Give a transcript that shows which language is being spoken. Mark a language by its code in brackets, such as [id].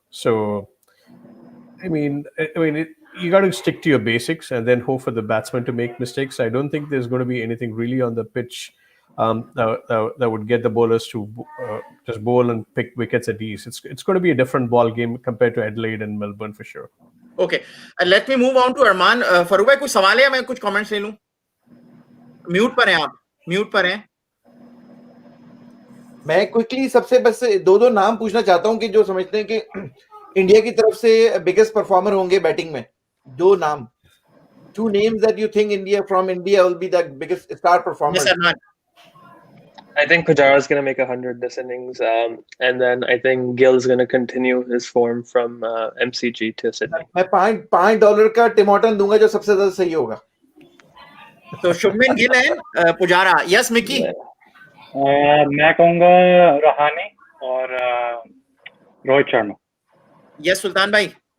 [en] So, you got to stick to your basics and then hope for the batsman to make mistakes. I don't think there's going to be anything really on the pitch that would get the bowlers to just bowl and pick wickets at ease. It's going to be a different ball game compared to Adelaide and Melbourne for sure. Okay, let me move on to Arman. [hi] Farooq भाई, कुछ सवाल है या मैं कुछ comments ले लूं? Mute पर हैं आप, म्यूट पर हैं. मैं क्विकली सबसे बस दो नाम पूछना चाहता हूं कि जो समझते हैं कि इंडिया की तरफ से बिगेस्ट परफॉर्मर होंगे बैटिंग में. दो नाम, [en] 2 names that you think from India will be the biggest star performer. Yes, Arman. I think Pujara's going to make 100 this innings, and then I think Gill's going to continue his form from MCG to Sydney. [hi] मैं $5 का टिमोटन दूंगा जो सबसे ज्यादा सही होगा. [en] So Shubman Gill and Pujara. Yes, Micky. [hi] मैं कहूँगा रहाणे और रोहित शर्मा. [en] Yes, Sultan भाई.